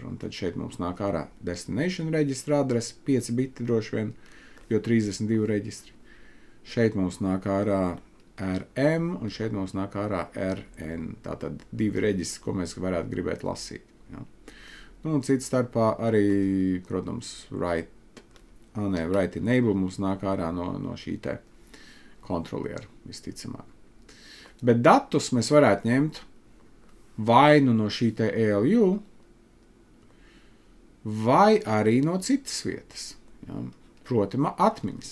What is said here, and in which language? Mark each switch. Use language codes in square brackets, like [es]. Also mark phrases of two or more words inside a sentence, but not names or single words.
[lv] Un tad šeit mums nāk ārā [en] Destination Register [lv] adrese, 5 biti droši vien, jo 32 reģistri. Šeit mums nāk ārā RM, un šeit mums nāk ārā RN. Tātad 2 reģistri, ko mēs varētu gribēt lasīt. Ja. Nu, un cits starpā arī, protams, [en] write enable [lv] mums nāk ārā no šī te kontroliera, visticamāk. Bet datus mēs varētu ņemt vai nu no šī te ALU, vai arī no citas vietas. Ja? Proti, atmiņas.